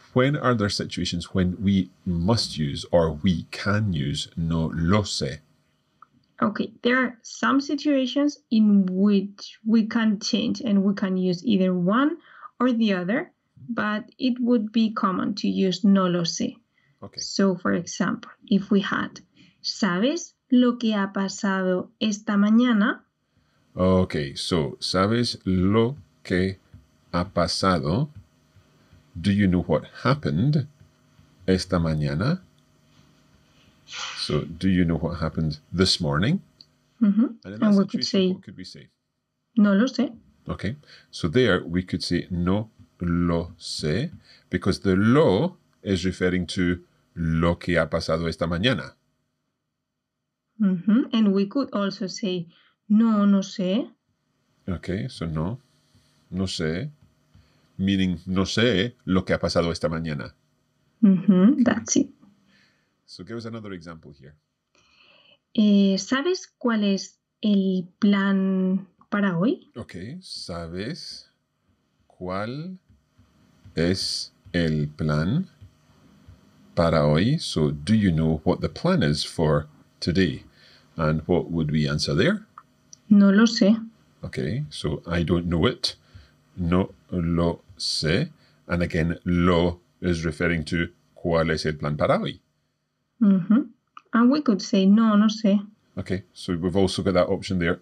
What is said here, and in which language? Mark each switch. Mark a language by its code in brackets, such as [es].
[en] When are there situations when we must use or we can use no lo sé? Okay, there are some situations in which we can change and we can use either one or the other, but it would be common to use no lo sé. Okay. So, for example, if we had, [es] ¿sabes lo que ha pasado esta mañana? [en] Okay, so [es] ¿sabes lo que ha pasado? [en] Do you know what happened [es] esta mañana? [en] So, do you know what happened this morning? And in that we could say, what could we say? [es] No lo sé. [en] Okay, so there we could say [es] no lo sé [en] because the lo is referring to [es] lo que ha pasado esta mañana. [en] And we could also say [es] no sé. [en] Okay, so [es] no sé, [en] meaning [es] no sé lo que ha pasado esta mañana. [en] That's it. So give us another example here. [es] ¿Sabes cuál es el plan para hoy? [en] Okay, [es] ¿sabes cuál es el plan para hoy? [en] So do you know what the plan is for today? And what would we answer there? [es] No lo sé. [en] Okay, so I don't know it. [es] No lo sé. [en] And again, lo is referring to [es] cuál es el plan para hoy. [en] And we could say [es] no sé. [en] Okay, so we've also got that option there.